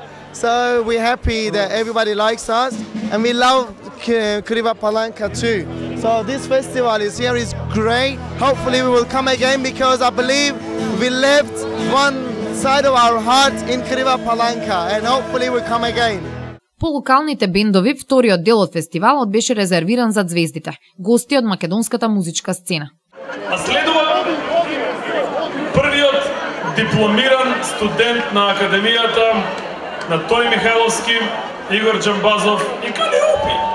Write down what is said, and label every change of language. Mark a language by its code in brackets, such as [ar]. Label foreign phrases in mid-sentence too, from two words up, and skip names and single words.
[en] So we're happy that everybody likes us and we love Kriva Palanka too. So this festival is great. Hopefully we will come again because I believe we left one side of our heart in Kriva Palanka and hopefully we'll come again. [mk] По локалните бендови, вториот дел од фестивалот беше резервиран за звездите, гости од македонската музичка сцена. А следува првиот дипломиран студент на Академијата на Тони Михајловски, Игор Джамбазов и Калиопи.